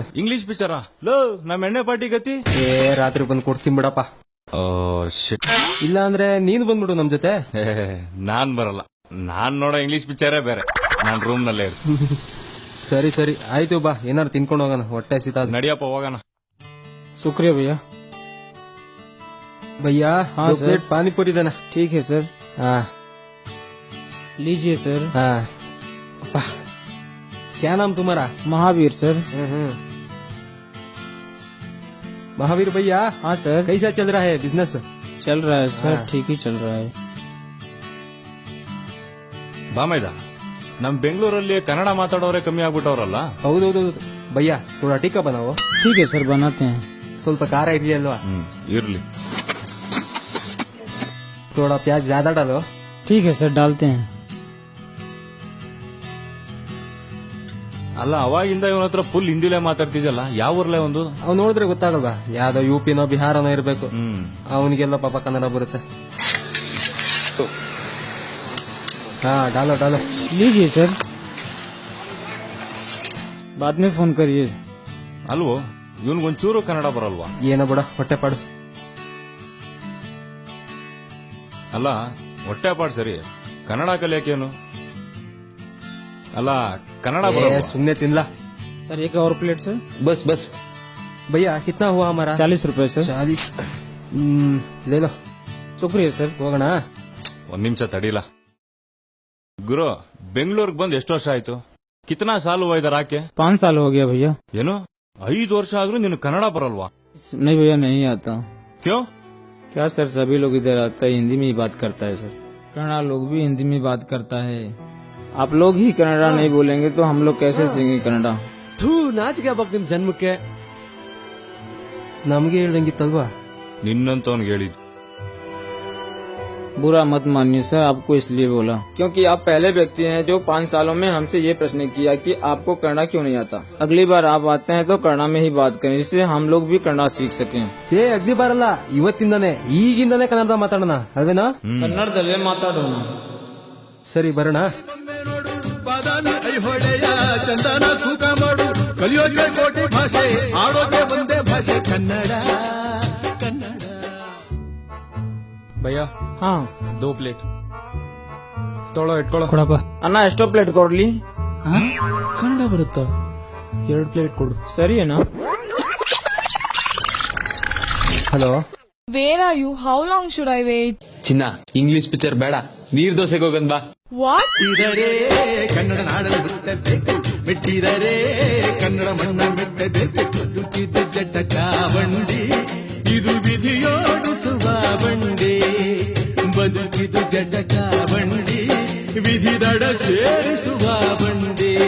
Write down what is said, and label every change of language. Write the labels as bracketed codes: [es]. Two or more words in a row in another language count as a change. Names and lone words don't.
[kn] ಇಂಗ್ಲಿಷ್ ಪಿಕ್ಚರಾ? ನಮ್ ಎಣ್ಣೆ ಪಾರ್ಟಿ ಗತಿ ರಾತ್ರಿ ಬಂದು ಕೊಡ್ಸಿನ್ ಬಿಡಪ್ಪ. ಇಲ್ಲ ಅಂದ್ರೆ ನೀನು ಬಂದ್ಬಿಡು ನಮ್ ಜೊತೆ. ನಾನ್ ಬರಲ್ಲ, ನಾನ್ ನೋಡೋ ಇಂಗ್ಲಿಷ್ ಪಿಕ್ಚರೇ ಬೇರೆ. ನಾನ್ ರೂಮ್ ನಲ್ಲೇ ಸರಿ ಆಯ್ತು ಬಾ, ಏನಾರು ತಿನ್ಕೊಂಡು ಹೋಗೋಣ, ಹೊಟ್ಟೆ ಸಿತ. ನಡಿಯಪ್ಪ ಹೋಗೋಣ. [hi] शुक्रिया भैया. भैया दो प्लेट पानी पूरी देना. ठीक है सर. हाँ लीजिए सर. हाँ क्या नाम तुम्हारा? महावीर सर. महावीर भैया. हाँ सर. कैसा चल रहा है बिजनेस? चल रहा है सर, ठीक ही चल रहा है. [kn] ಬಾಮೈದ, ನಮ್ ಬೆಂಗಳೂರಲ್ಲಿ ಕನ್ನಡ ಮಾತಾಡೋರೆ ಕಮ್ಮಿ ಆಗ್ಬಿಟ್ಟವ್ರಲ್ಲ. ಹೌದೌದು ಭಯ್ಯ, [hi] थोड़ा टिक्का बनाओ. ठीक है सर, बनाते हैं. [kn] ಸ್ವಲ್ಪ ಖಾರ ಇರ್ಲಿ ಅಲ್ವಾ? ಇರ್ಲಿ. [hi] थोड़ा प्याज ज्यादा डालो. ठीक है सर, डालते हैं. [kn] ಅಲ್ಲ, ಅವಾಗಿಂದ ಇವನ ಹತ್ರ ಫುಲ್ ಹಿಂದಿಲೇ ಮಾತಾಡ್ತಿದ್ಯಲ್ಲ, ಯಾವ ಊರ್ಲೇ ಒಂದು? ಅವ್ ನೋಡಿದ್ರೆ ಗೊತ್ತಾಗಲ್ವಾ, ಯಾವ್ದೋ ಯುಪಿನೋ ಬಿಹಾರನೋ ಇರ್ಬೇಕು. ಅವನಿಗೆಲ್ಲ ಪಾಪ ಕನ್ನಡ ಬರುತ್ತೆ. ಹಾ डालो [hi] लीजिए सर, बाद में फोन करिए. [kn] ಅಲ್ವೋ, ಇವನ್ಗೊಂಚೂರು ಕನ್ನಡ ಬರಲ್ವಾ? ಏನೋ ಬಿಡ, ಹೊಟ್ಟೆ ಪಾಡು. ಅಲ್ಲ, ಹೊಟ್ಟೆ ಪಾಡ್ ಸರಿ, ಕನ್ನಡ ಕಲಿಯಕೇನು? ಅಲ್ಲ, ಕನ್ನಡ ಬರಲ್ಲ. ಸುಮ್ನೆ ತಿನ್ಲಾ. [hi] सर एक और प्लेट सर. बस भैया कितना हुआ हमारा? 40 रुपए सर. 40 ले लो. शुक्रिया सर. [kn] ಹೋಗೋಣ. ಒಂದ್ ನಿಮಿಷ ತಡಿಲ. ಗುರು, ಬೆಂಗಳೂರಿಗೆ ಬಂದ್ ಎಷ್ಟು ವರ್ಷ ಆಯ್ತು? [hi] कितना साल हुआ इधर आके? 5 साल हो गया भैया. ಏನು 5 ವರ್ಷ ಆದ್ರೂ ನಿನ್ ಕನ್ನಡ ಬರಲ್ವಾ? नहीं भैया, नहीं आता. क्यों? क्या सर, सभी लोग इधर आता है, हिंदी में ही बात करता है सर. कन्नड़ा लोग भी हिंदी में बात करता है. आप लोग ही कन्नड़ा नहीं बोलेंगे तो हम लोग कैसे सीखेंगे कन्नड़ा? [kn] ಥೂ, ನಾಚಿಕೆ ಬಾಪ್ ನಿಮ್ ಜನ್ಮಕ್ಕೆ. ನಮ್ಗೆ ಹೇಳ್ದಂಗಿತ್ತಲ್ವಾ? ನಿನ್ನಂತವನ್ಗೆ ಹೇಳಿದ್ದು. [hi] बुरा मत मानिए सर, आपको इसलिए बोला क्योंकि आप पहले व्यक्ति हैं जो 5 सालों में हमसे ये प्रश्न किया कि आपको कन्नड़ा क्यों नहीं आता। अगली बार आप आते हैं तो कन्नड़ा में ही बात करें, जिससे हम लोग भी कन्नड़ा सीख सकें। [kn] ಏ ಅಗ್ದಿ ಬಾರಲ್ಲ, ಇವತ್ತಿಂದಾನೆ ಈಗಿಂದಾನೆ ಕನ್ನಡದ ಮಾತಾಡೋಣ ಅಲ್ವೇನಾ? ಕನ್ನಡದಲ್ಲೇ ಮಾತಾಡೋಣ. ಸರಿ ಬರೋಣ. ಬಾದಾಮಿ ಐಹೊಳೆಯ ಚಂದನ ತೂಕ ಮಾಡು, ಕಲಿಯೋಕೆ ಕೋಟಿ ಭಾಷೆ, ಆಡೋಕೆ ಒಂದೇ ಭಾಷೆ ಕನ್ನಡ. ಭಯ್ಯ [hi] हाँ [kn] 2 ಪ್ಲೇಟ್ ತೊಳೋ ಇಟ್ಕೊಳ್ಳೋ. ಅಣ್ಣ ಎಷ್ಟೋ ಪ್ಲೇಟ್ ಕೊಡ್ಲಿ? ಕನ್ನಡ ಬರುತ್ತಾ? 2 ಪ್ಲೇಟ್ ಕೊಡು. ಸರಿ ಅಣ್ಣ. ಹಲೋ, [en] Where are you? How long should I wait? [kn] ಚಿನ್ನ ಇಂಗ್ಲಿಷ್ ಪಿಕ್ಚರ್ ಬೇಡ, ನೀರ್ ದೋಸೆಗೆ ಹೋಗನ್ ಬಾ. [en] What? [kn] ಇದರೆ ಕನ್ನಡ ನಾಡಲು ಹುಟ್ಟಬೇಕು, ಮೆಟ್ಟಿದರೆ ಕನ್ನಡ ಮಣ್ಣ ಮೆಟ್ಟಬೇಕು. ಬದುಕಿದು ಜಟಕ ಬಂಡಿ, ಇದು ವಿಧಿಯೋಡಿಸುವ ಬಂಡಿ. ಬದುಕಿದು ಜಟಕ ಬಂಡಿ, ವಿಧಿ ದಡ ಸೇರಿಸುವ ಬಂಡಿ.